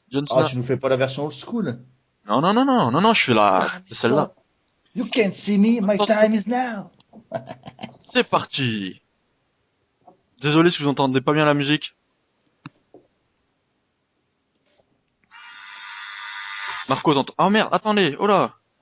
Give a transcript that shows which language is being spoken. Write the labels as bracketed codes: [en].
[fr] Ah, tu nous fais pas la version old school? Non, je fais celle-là. [en] You can't see me, my time is now. [fr] C'est parti. Désolé si vous entendez pas bien la musique. Marco, t'entends... Oh merde, attendez, oh là.